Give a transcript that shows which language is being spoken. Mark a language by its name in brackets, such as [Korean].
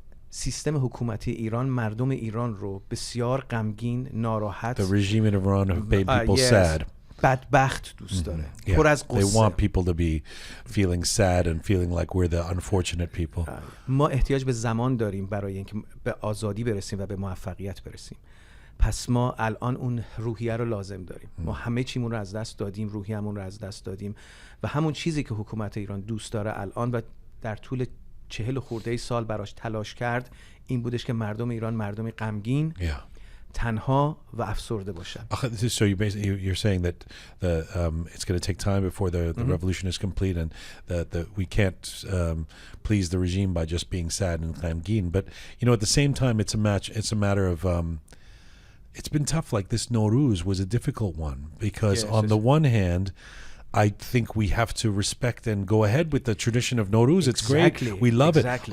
[Persian] سیستم حکومتی ایران مردم ایران رو بسیار غمگین، ناراحت. [English] The regime in Iran have made people sad. [Persian] بدبخت دوست داره. [English] Yeah. [Persian] پر از [English] They [Persian] قصه. [English] want people to be feeling sad and feeling like we're the unfortunate people. [Persian] ما احتیاج به زمان داریم برای اینکه به آزادی برسیم و به موفقیت برسیم. پس ما الان اون روحیه رو لازم داریم. ما همه چیمون رو از دست دادیم، روحیه‌مون رو از دست دادیم و همون چیزی که حکومت ایران دوست داره الان و در طول 40 خورده سال براش تلاش کرد این بودش که مردم ایران مردمی غمگین، تنها و افسرده باشن. [English] So you're saying that it's going to take time before the revolution is complete, and that we can't please the regime by just being sad and ghamgin. But at the same time, it's a matter of it's been tough. Like this Nurus was a difficult one because on the one hand, I think we have to respect and go ahead with the tradition of Nurus. It's great. We love it.